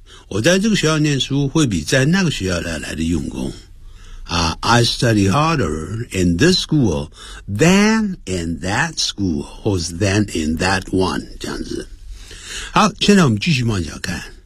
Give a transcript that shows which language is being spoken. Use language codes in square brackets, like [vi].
[zh] 我在这个学校念书会比在那个学校来的用功。 [en] I study harder in this school than in that school, or than in that one, [zh] 这样子。好，现在我们继续往下看。